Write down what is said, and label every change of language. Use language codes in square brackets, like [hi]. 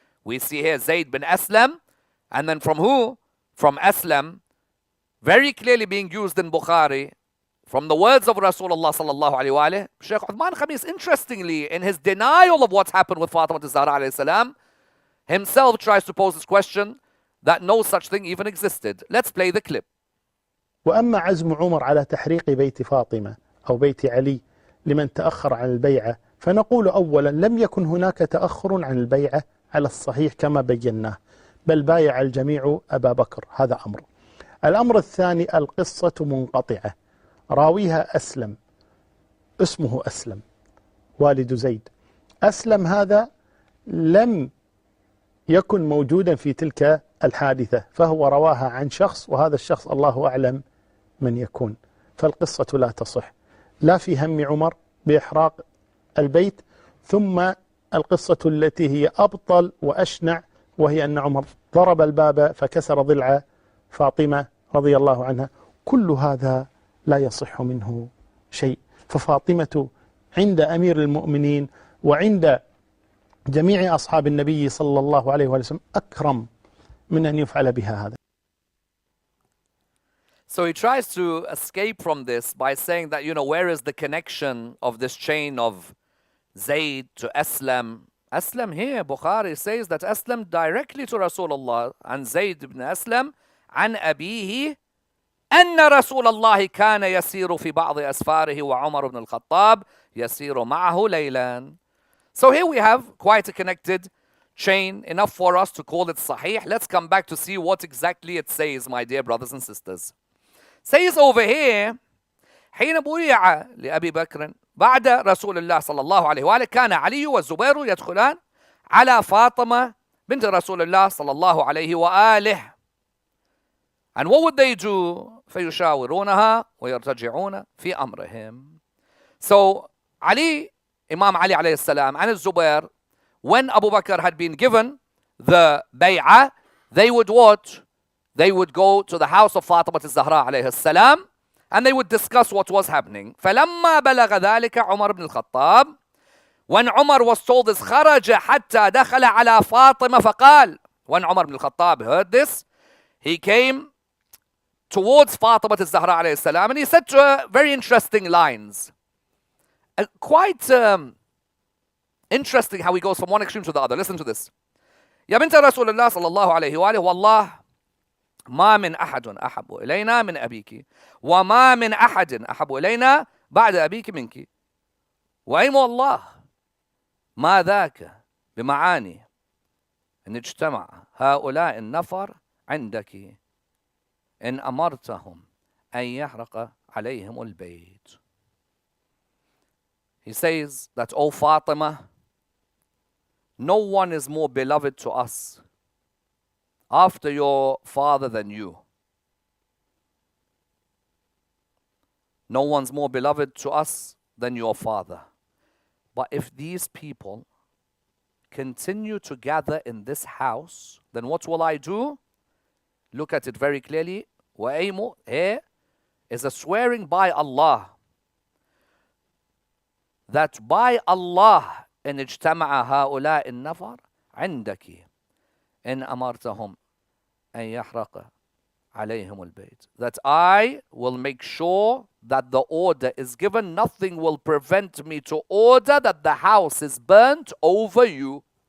[en] We see here Zayd bin Aslam, and then from who? From Aslam, very clearly being used in Bukhari, from the words of Rasulullah sallallahu alayhi wa alayhi. Shaykh Uthman Khamis, interestingly, in his denial of what's happened with Fatima Zahra alayhi salam, himself tries to pose this question that no such thing even existed. Let's play the clip. [ar] وأما عزم عمر على تحريق بيت فاطمة أو بيت علي لمن تأخر عن البيعة، فنقول أولا لم يكن هناك تأخر عن البيعة على الصحيح كما بيناه، بل بايع الجميع أبا بكر. هذا أمر. الأمر الثاني، القصة منقطعة، راويها أسلم، اسمه أسلم والد زيد. أسلم هذا لم يكن موجودا في تلك الحادثة، فهو رواها عن شخص، وهذا الشخص الله أعلم من يكون. فالقصة لا تصح، لا في هم عمر بإحراق البيت، ثم القصة التي هي أبطل وأشنع، وهي أن عمر ضرب الباب فكسر ضلع فاطمة رضي الله عنها. كل هذا لا يصح منه شيء. ففاطمة عند أمير المؤمنين وعند جميع أصحاب النبي صلى الله عليه وسلم أكرم من أن يفعل بها هذا. [en] So he tries to escape from this by saying that, where is the connection of this chain of Zayd to Aslam? Aslam here, Bukhari says that Aslam directly to Rasulullah, and Zayd ibn Aslam [ar] عن أبيه أن رسول الله كان يسير في بعض أسفاره وعمر بن الخطاب يسير معه ليلا. [en] So here we have quite a connected chain, enough for us to call it sahih. Let's come back to see what exactly it says, my dear brothers and sisters. Says over here, [ar] حين بويع لأبي بكر بعد رسول الله صلى الله عليه وآله كان علي والزبير يدخلان على فاطمة بنت رسول الله صلى الله عليه وآله. [en] And what would they do? [ar] فيشاورونها ويرتجعون في أمرهم. [en] So Ali, Imam Ali alayhi salam, and Zubair, when Abu Bakr had been given the bay'ah, they would what? They would go to the house of Fatima Zahra alayhi salam, and they would discuss what was happening. [ar] فلما بلغ ذلك عمر بن الخطاب, [en] when Umar was told this, [ar] خرج حتى دخل على فاطمة فقال, [en] when Umar ibn al-Khattab heard this, he came towards Fatima Zahra alayhi salam, and he said to her very interesting lines. Quite interesting how he goes from one extreme to the other. Listen to this. [ar] يا بنت رسول الله صلى الله عليه وآله والله ما من أحد أحب إلينا من أبيك وما من أحد أحب إلينا بعد أبيك منك وأيم الله ما ذاك بمعاني أن اجتمع هؤلاء النفر عندك إن أمرتهم أن يحرق عليهم البيت. [en] He says that, O Fatima, no one is more beloved to us after your father than you. No one's more beloved to us than your father. But if these people continue to gather in this house, then what will I do? Look at it very clearly. [ar] وَأَيْمُ [en] here is a swearing by Allah, [ar] that by Allah إن اجتمع هؤلاء النفر عندك إن أمرتهم أن يحرق عليهم البيت. [en] That I will make sure that the order is given. Nothing will prevent me to order that the house is burnt over you.